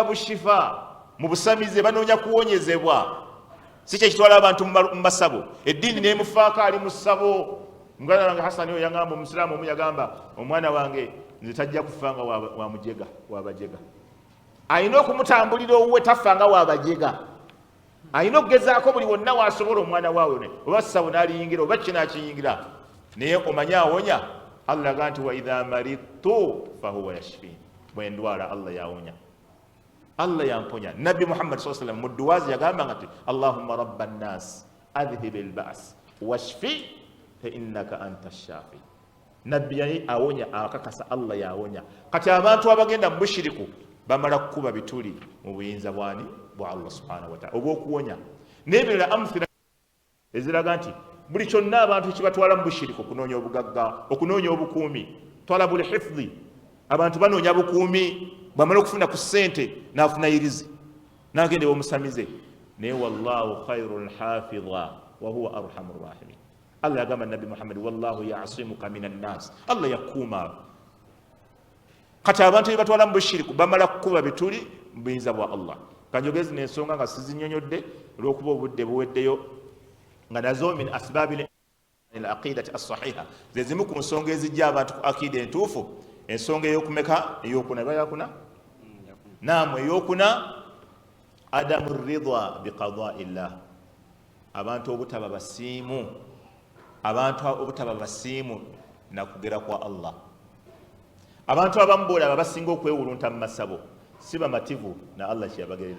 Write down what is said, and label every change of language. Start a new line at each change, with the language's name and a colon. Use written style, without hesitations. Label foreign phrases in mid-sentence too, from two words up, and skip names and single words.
Ganda: bushifa mu busamize banoonya kuwonyezebwa si kyekitwala abantu mu basabo eddiini nemufaako ali mu ssabo muganda wange Hasani oyo yagamba omusiraamu omu yagamba omwana wange nze tajja kufa nga wamujega wabajega alina okumutambulira owuwe tafa nga wabajega alina okugezaako buli wonna wasobola omwana waawe oba ssabo n'aliyingira oba kinakiyingira naye omanye awonya Allah aga nti
Arabic: وإذا مرضت فهو يشفين
Ganda: bwe ndwala Allah yawonya Allah yamponya
Arabic: Nabi Muhammad صلى الله عليه وسلم
Ganda: mu duwazi yagamba nti
Arabic: اللهم رب الناس أذهب البأس واشف فإنك أنت الشافي
Ganda: Nabi yali awonya akakasa Allah yawonya kati abantu abagenda mu bushiriku bamala kukuba bituli mu buyinza bwani bwa
Arabic: الله سبحانه وتعالى
Ganda: obwokuwonya nebirala amthila eziraga nti buli kyonna abantu kibatwala mu bushiriku okunoonya obugagga okunoonya obukuumi
Arabic: طلب الحفظ
Ganda: abantu banoonya bukuumi bwamala okufuna ku ssente n'afuna irizi n'agende omusamize naye
Arabic: والله خير حافظا وهو أرحم الراحمين
Ganda: Allah yagamba Nabi Muhammad
Arabic: والله يعصمك من الناس
Ganda: Allah yakuuma kati abantu batwala mu bushiriku bamala kukuba bituli mu buyinza bwa Allah kanjogezi n'ensonga nga sizinnyonnyodde olw'okuba obudde buweddeyo nga nazo
Arabic: من أسباب العقيدة الصحيحة
Ganda: zezimu ku nsonga ezijja abantu ku akida entuufu ensonga eyokumeka eyokuna bayakuna naam eyokuna
Arabic: عدم الرضا بقضاء الله
Ganda: abantu obutaba basiimu nakugera kwa Allah abantu abamu bolaba basinga okwewulunta mu masabo siba mativu na Allah kyeyabagerera.